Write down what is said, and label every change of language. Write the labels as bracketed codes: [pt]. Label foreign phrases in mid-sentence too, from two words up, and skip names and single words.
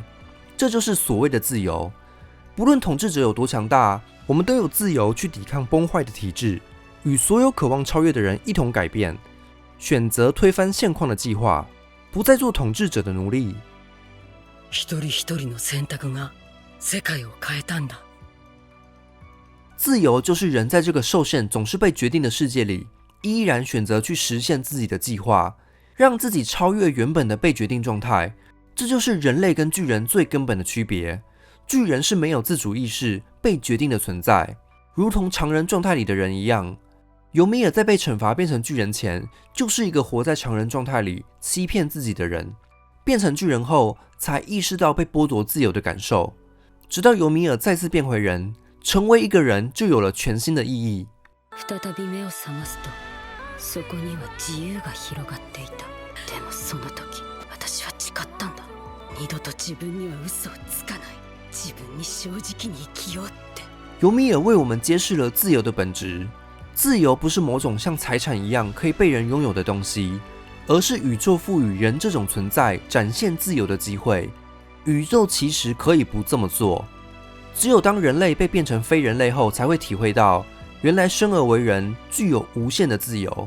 [zh] 这就是所谓的自由。不论统治者有多强大，我们都有自由去抵抗崩坏的体制，与所有渴望超越的人一同改变，选择推翻现况的计划，不再做统治者的奴隶。 [ja] 一人一人の選択が世界を変えたんだ。 [zh] 自由就是人在这个受限总是被决定的世界里，依然选择去实现自己的计划，让自己超越原本的被决定状态。这就是人类跟巨人最根本的区别。巨人是没有自主意识、被决定的存在，如同常人状态里的人一样。尤米尔在被惩罚变成巨人前，就是一个活在常人状态里欺骗自己的人。变成巨人后，才意识到被剥夺自由的感受。直到尤米尔再次变回人，成为一个人，就有了全新的意义。 [ja] 再び目を覚ますと、そこには自由が広がっていた。でもその時、私は誓ったんだ。二度と自分には嘘をつかない。自分に正直に生きようって。 [zh] 尤米尔为我们揭示了自由的本质。自由不是某种像财产一样可以被人拥有的东西，而是宇宙赋予人这种存在展现自由的机会。宇宙其实可以不这么做，只有当人类被变成非人类后，才会体会到原来生而为人具有无限的自由。